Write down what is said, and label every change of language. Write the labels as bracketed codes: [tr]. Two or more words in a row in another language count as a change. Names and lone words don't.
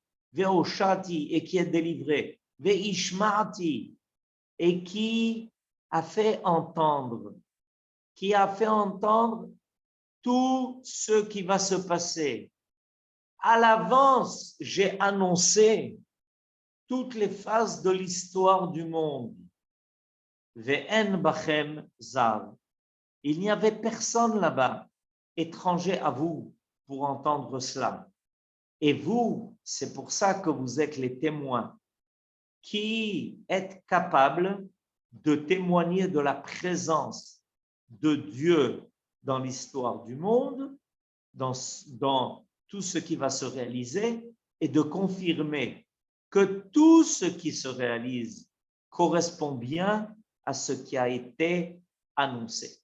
[fr] Ve'oshati, et qui est délivré. Ve'ishma'ati, et qui a fait entendre. Qui a fait entendre tout ce qui va se passer. À l'avance, j'ai annoncé toutes les phases de l'histoire du monde. [he] ואין בכם זר. [fr] Il n'y avait personne là-bas, étranger à vous, pour entendre cela. Et vous, c'est pour ça que vous êtes les témoins qui est capable de témoigner de la présence de Dieu dans l'histoire du monde, dans tout ce qui va se réaliser, et de confirmer que tout ce qui se réalise correspond bien à ce qui a été annoncé.